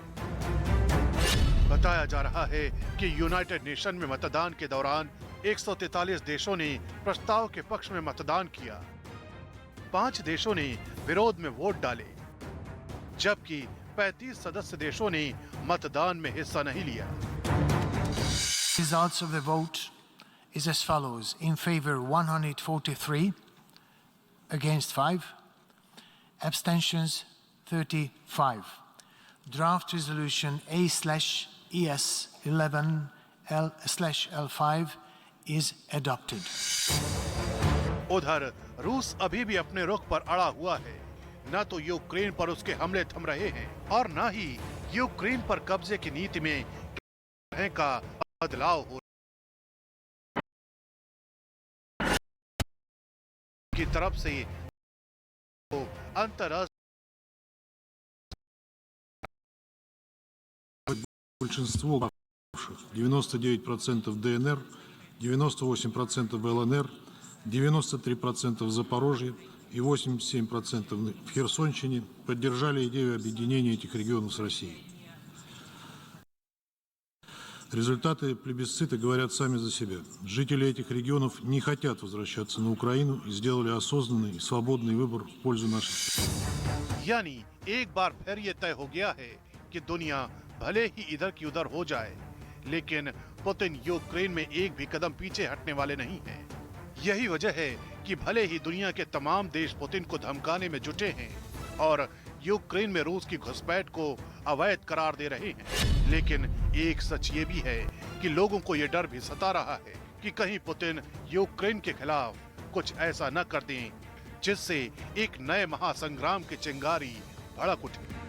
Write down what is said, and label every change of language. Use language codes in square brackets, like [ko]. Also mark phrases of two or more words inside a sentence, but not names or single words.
[hi] बताया जा रहा है कि यूनाइटेड नेशन में मतदान के दौरान 143 देशों ने प्रस्ताव के पक्ष में मतदान किया। 5 देशों ने विरोध में वोट डाले, जबकि 35 सदस्य देशों ने मतदान में हिस्सा नहीं लिया। [en] Results of the vote is as follows: in favor 143, against 5, abstentions 35. Draft resolution A/ES 11/L5 is adopted. [hi] उधर रूस अभी भी अपने रुख पर अड़ा हुआ है। न तो यूक्रेन पर उसके हमले थम रहे हैं और न ही यूक्रेन पर कब्जे की नीति में का बदलाव हो की तरफ से अंतरराष्ट्रीय [ru] большинство 99% ДНР, 98% в ЛНР, 93% в Запорожье и 87% в Херсонщине поддержали идею объединения этих регионов с Россией. Результаты плебисцита говорят сами за себя. Жители этих регионов не хотят возвращаться на Украину и сделали осознанный и свободный выбор в пользу нашей страны. [hi] यानी एक बार फिर ये तय हो गया है कि दुनिया भले ही इधर की उधर हो जाए, लेकिन पुतिन यूक्रेन में एक भी कदम पीछे हटने वाले नहीं हैं। यही वजह है कि भले ही दुनिया के तमाम देश पुतिन को धमकाने में जुटे हैं और यूक्रेन में रूस की घुसपैठ को अवैध करार दे रहे हैं, लेकिन एक सच ये भी है कि लोगों को ये डर भी सता रहा है कि कहीं पुतिन यूक्रेन के खिलाफ कुछ ऐसा न कर दें जिससे एक नए महासंग्राम की चिंगारी भड़क उठे।